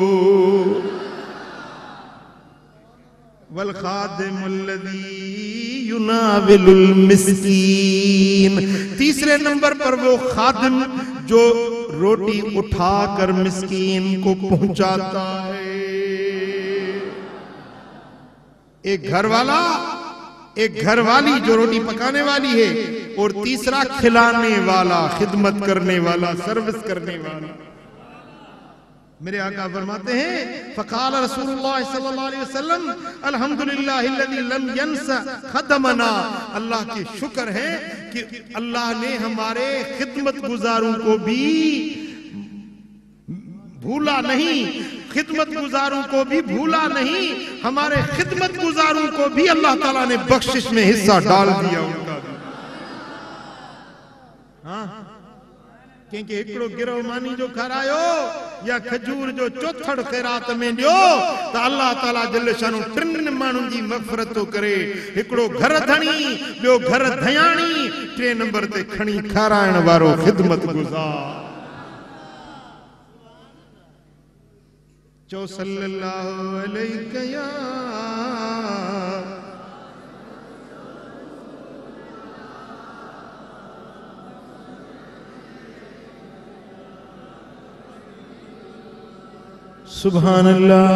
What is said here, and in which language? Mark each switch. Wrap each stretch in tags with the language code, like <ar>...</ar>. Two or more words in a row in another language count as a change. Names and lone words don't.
<ar>والخادم الذي يناول المسكين,</ar> <ur>تیسرے نمبر پر وہ خادم جو روٹی اٹھا کر مسکین کو پہنچاتا ہے. ایک گھر والا، ایک گھر والی جو روٹی پکانے والی ہے، اور تیسرا کھلانے والا، خدمت کرنے والا، سروس کرنے والا. میرے آقا فرماتے ہیں</ur> <ar>فقال رسول الله صلى الله عليه وسلم الحمد لله الذي لم ينس خدمنا,</ar> <ur>اللہ کی شکر ہے کہ اللہ نے ہمارے خدمت گزاروں کو بھی بھولا نہیں، خدمت گزاروں کو بھی بھولا نہیں، ہمارے خدمت گزاروں کو بھی اللہ تعالیٰ نے بخشش میں حصہ ڈال دیا ان کا.</ur> <sd>हाँ, क्योंकि एकड़ो गिरह मानी जो खारायो या खजूर जो चौथड़ खैरात में दियो तो</sd> <ar>الله تعالى جل شانه</ar> <sd>टिन माण्हुनि जी मग़फ़िरत तो करे। एकड़ो घर धणी, ॿियो घर धयाणी, टे नंबर ते खणी खाराइण वारो खिदमत गुज़ार।</sd> <ar>चो صلى الله عليه يا سبحان الله.</ar>